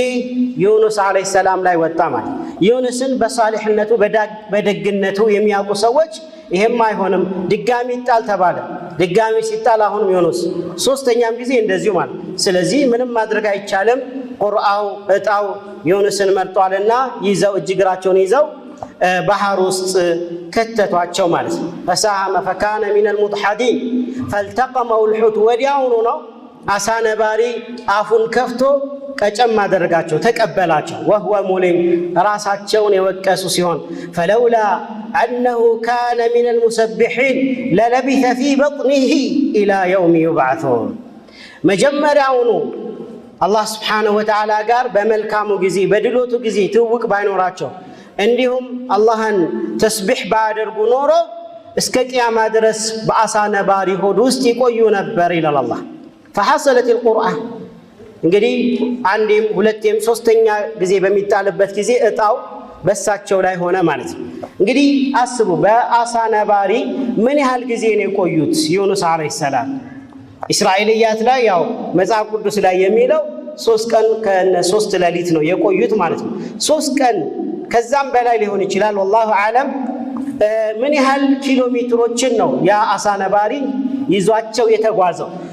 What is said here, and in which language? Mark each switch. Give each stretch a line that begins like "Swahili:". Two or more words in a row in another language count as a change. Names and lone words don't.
Amharic: ዩኑስ አለይሂ ሰላም ላይ ወጣ ማለት። ዩኑስን በሷሊህነቱ በደግነቱ የሚያውቁ ሰዎች ይሄም አይሆንም ድጋሚ ይጣል ተባለ። ድጋሚ ሲጣል አሁንም ዩኑስ ሶስተኛም ጊዜ እንደዚሁ ማለት። ስለዚህ ምንም ማድረግ አይቻልም። ቁርአው እጣው ዩኑስን መርጧልና ይዘው እጅግራቸውን ይዘው ባህር ውስጥ ከተቷቸው ማለት
Arabic: ነው። فساهم فكان من المدحضين فالتقمه الحوت
Amharic: ወዲያውኑ ነው አሳ ነባሪ አፉን ከፍቶ ቀጨም አደረጋቸው ተቀበላቸው።
Arabic: وهو ملم
Amharic: ራሳቸውን የወቀሱ ሲሆን
Arabic: فلولا أنه كان من المسبحين للبث في بطنه إلى يوم يبعثون
Amharic: መጀመሪያውኑ አላህ
Arabic: سبحانه وتعالى
Amharic: ጋር በመልካሙ ጊዜ በድሎቱ ጊዜ ትውቅ ባይኖራቸው እንዲሁም አላህን ተስቢህ ባያደርጉ ኖሮ እስከ ቂያማ ድረስ በአሳ ነባሪ ሆድ ውስጥ ይቆዩ ነበር ይላል አላህ።
Arabic: فحصلت القرآن
Amharic: እንግዲህ አንዴም ሁለቴም ሶስተኛ ጊዜ በሚጣልበት ጊዜ እጣው በሳቸው ላይ ሆነ ማለት ነው። እንግዲህ አስቡ በአሳ ነባሪ ምን ያህል ጊዜ ነው የቆዩት ዩኑስ አለይሂ ሰላም። እስራኤልያት ላይ ያው መጽሐፍ ቅዱስ ላይ የሚለው 3 ቀን ከ3 ሌሊት ነው የቆዩት ማለት ነው። 3 ቀን ከዛም በላይ ሊሆን ይችላል
Arabic: والله أعلم።
Amharic: ምን ያህል ኪሎ ሜትሮችን ነው ያ አሳ ነባሪ ይዟቸው የተጓዘው?